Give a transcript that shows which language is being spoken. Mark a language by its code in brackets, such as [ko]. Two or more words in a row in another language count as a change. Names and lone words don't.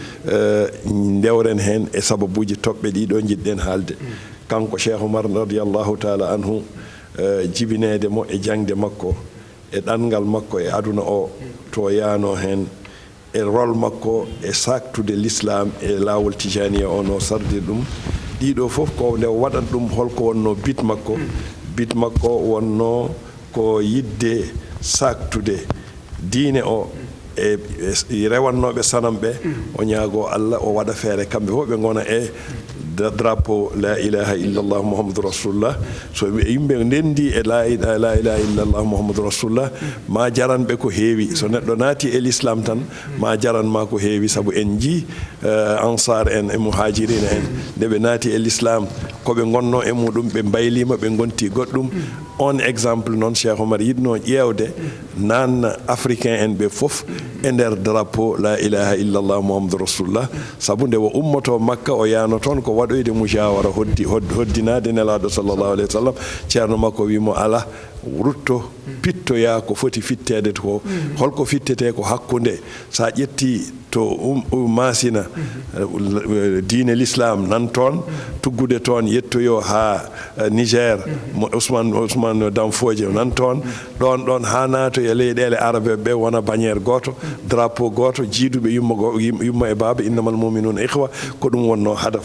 [ff] ndewren hen e sababuji toɓɓe ɗiɗo jiɗɗen haalde kanko cheikh oumar [ar] رضي الله تعالى عنه [ff] jibinede mo e jangde makko e ɗanngal makko e aduna o to yaano hen e rôle makko e saktude l'islam e laawol tijaniya o no sardir ɗum ɗiɗo fof ko nde waɗat ɗum holko wonno bit makko wonno ko yidde saktude diine o e rewannoɓe sanam ɓe o ñaago allah o waɗa feere kamɓe fof ɓe gona e drapeau [ar] لا إله إلا الله محمد رسول الله [ff] so yimɓe ndendi e [ar] لا إله إلا الله محمد رسول الله [ff] ma jaranɓe ko heewi so neɗɗo naati e l'islam tan ma jaranma ko heewi saabu en jii ansar en e muhajirina en nde ɓe naati e l'islam koɓe gonno e muɗum ɓe baylima ɓe gonti goɗɗum on exemple noon cheikh oumar yidno ƴewde nanna africain en ɓe fof e nder drapeau [ar] لا إله إلا الله محمد رسول الله [ff] saabu nde o ummoto makka o yano toon ko waɗoyde mujawara hoddinade nelaɗo [ar] صلى الله عليه وسلم [ff] ceerno makko wimo ala rutto pittoya ko foti fittede ko holko fittete ko hakkunde sa ƴetti to masina diine l'islam nan toon tuggude toon yettoyo ha Niger Ousmane Danfoje nan toon ɗon ha naato e leyɗele arabe ɓe wona banniére goto drapeau goto jiiduɓe yumma e baaba [ar] إنما المؤمنون إخوة [ff] ko ɗum wonno hadaf